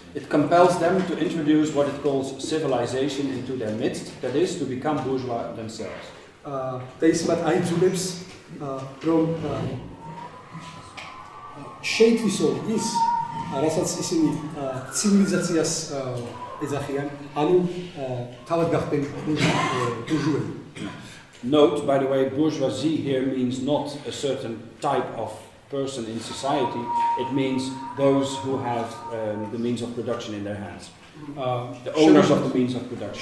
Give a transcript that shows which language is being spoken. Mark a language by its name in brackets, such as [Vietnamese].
[English] It compels them to introduce what it calls civilization into their midst, that is, to become bourgeois themselves. [Georgian] და ის მათ აიძულებს, რომ შეითვისონ ის, რასაც ისინი ცივილიზაციას ეძახიან, ანუ თავად გახდნენ ბურჟუები. [English] Note, by the way, bourgeoisie here means not a certain type of person in society, it means those who have the means of production in their hands. The owners of the means of production.